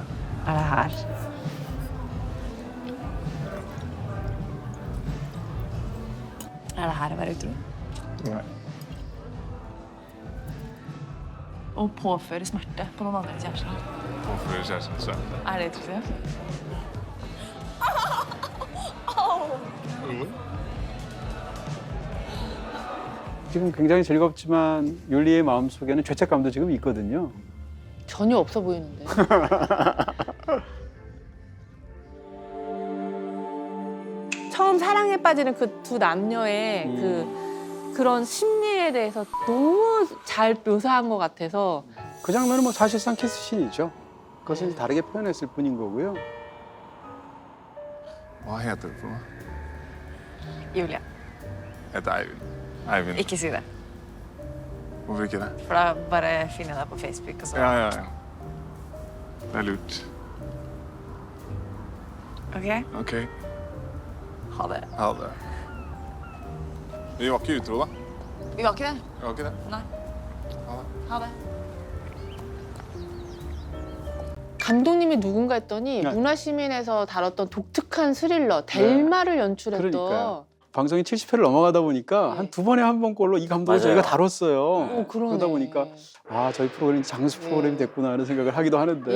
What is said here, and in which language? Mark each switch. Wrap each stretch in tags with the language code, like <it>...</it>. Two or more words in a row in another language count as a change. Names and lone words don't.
<no>Er det her? Er det her å være utro? Nei. Å påføre smerte på noen andres kjærester. Påføre kjæresten søvn. Er det utroskap?</no> <ko>지금 굉장히 즐겁지만 율리의 마음속에는 죄책감도 지금 있거든요. 전혀 없어 보이는데. 처음 사랑에 빠지는 그 두 남녀의 그런 심리에 대해서 너무 잘 묘사한 것 같아서 그 장면은 뭐 사실상 키스신이죠. 그것을 다르게 표현했을 뿐인 거고요.</ko> <no>Hva heter du for noe? Julie, Jeg heter Eivind. Eivind. ikke si det. Hvorfor ikke det? For da bare finner jeg deg på Facebook, og så Ja. Det er lurt. OK? OK, Ha det. ha det. Vi var ikke utro, da. Vi var ikke det. Vi var ikke det. Nei. Ha det.</no> <ko>감독님이 누군가 했더니 네. 문화시민에서 다뤘던 독특한 스릴러 델마를 연출했던 그러니까요. 방송이 70회를 넘어가다 보니까 한 두 번에 한 번꼴로 이 감독을 맞아요. 저희가 다뤘어요. 그러네. 그러다 보니까 저희 프로그램이 장수 프로그램이 됐구나 하는 생각을 하기도 하는데</ko>